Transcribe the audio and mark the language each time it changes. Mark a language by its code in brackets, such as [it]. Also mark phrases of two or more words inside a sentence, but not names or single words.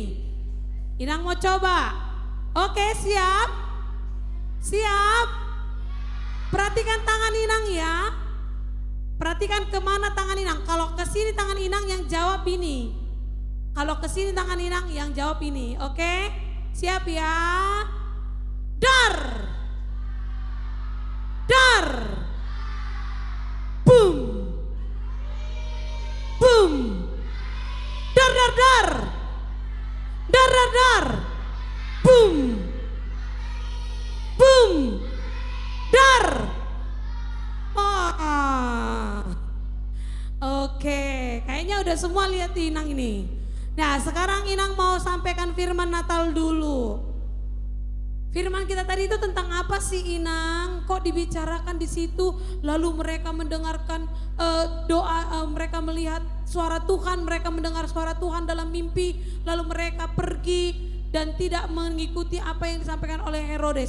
[id] Inang mau coba. Oke, siap? Siap? Perhatikan tangan Inang ya. Perhatikan kemana tangan Inang. Kalau ke sini tangan Inang yang jawab ini. Kalau ke sini tangan Inang yang jawab ini. Oke? Siap ya? Dar. Dar. Boom. Boom. Dar dar dar. Dar dar dar. Boom. Boom. Dar. Oke, kayaknya udah semua lihat Inang ini. Nah, sekarang Inang mau sampaikan firman Natal dulu. Firman kita tadi itu tentang apa sih Inang? Kok dibicarakan di situ? Lalu mereka mendengarkan doa, mereka melihat suara Tuhan, mereka mendengar suara Tuhan dalam mimpi, lalu mereka pergi dan tidak mengikuti apa yang disampaikan oleh Herodes.